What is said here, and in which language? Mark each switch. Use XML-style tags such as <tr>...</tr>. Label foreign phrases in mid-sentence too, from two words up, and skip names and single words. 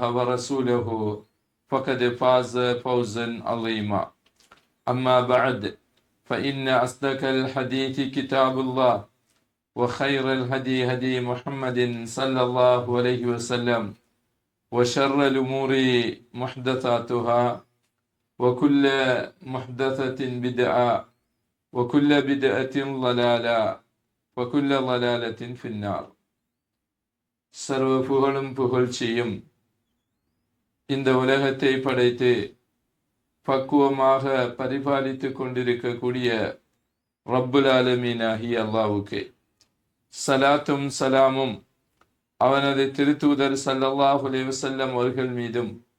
<ar>ورسوله فقد فاز فوزا عظيما أما بعد فإن أصدق الحديث كتاب الله وخير الهدي هدي محمد صلى الله عليه وسلم وشر الأمور محدثاتها وكل محدثة بدعة وكل بدعة ضلالة وكل ضلالة في النار</ar> <ta>சர்வ புகழும் புகழ்ச்சியும் இந்த உலகத்தை படைத்து பக்குவமாக பரிபாலித்து கொண்டிருக்கக்கூடிய</ta> <ar>رب العالمين</ar> <ta>ஆகிய அல்லாஹ்வுக்கே சலாத்தும் சலாமும் அவனது திருத்தூதர்</ta> <ar>صلى الله عليه وسلم</ar> <ta>அவர்கள் மீதும்</ta>